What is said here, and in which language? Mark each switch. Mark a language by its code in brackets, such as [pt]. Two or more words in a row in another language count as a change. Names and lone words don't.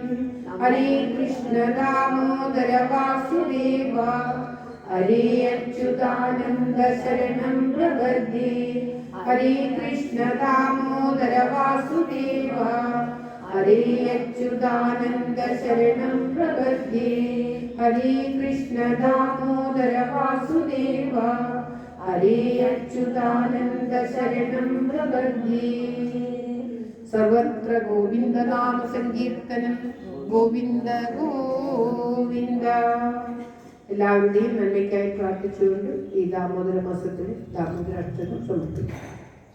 [sa] हरे कृष्ण दामोदर वासुदेव हरे अच्युतानन्द शरणं प्रपद्ये. हरे कृष्ण दामोदर वासुदेव हरे अच्युतानन्द शरणं प्रपद्ये. हरे कृष्ण दामोदर ഹരേ അച്യുതാനന്ദ ശരണം പ്രപദ്യേ. സർവത്ര ഗോവിന്ദനാമ സങ്കീർത്തനം. ഗോവിന്ദ ഗോവിന്ദ. [ml] എല്ലാവരുടെയും നന്മയ്ക്കായി പ്രാർത്ഥിച്ചുകൊണ്ട് ഈ ദാമോദര മാസത്തിൽ ദാമോദര അഷ്ടകം സമർപ്പിക്കും.